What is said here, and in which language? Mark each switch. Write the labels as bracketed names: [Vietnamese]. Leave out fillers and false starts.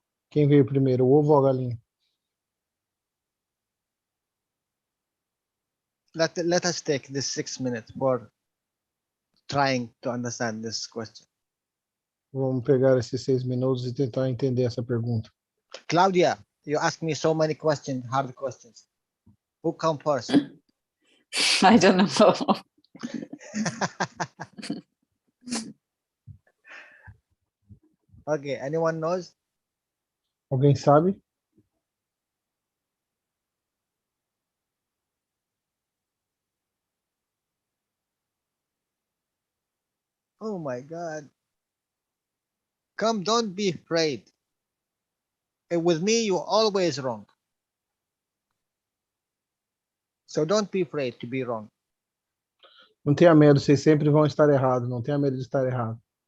[Portuguese] Quem veio primeiro, o ovo ou a galinha? [English] Let us take this 6 minutes for trying to understand this question. [Portuguese] Vamos pegar esses 6 minutos e tentar entender essa pergunta. [English] Claudia, you ask me so many questions, hard questions. Who come first? I don't know. Okay, anyone knows? [Portuguese] Alguém sabe? [English] Oh my God. Come, don't be afraid. With me, you're always wrong. So don't be afraid to be wrong. [Portuguese] Não tenha medo, vocês sempre vão estar errados. Não tenha medo de estar errado.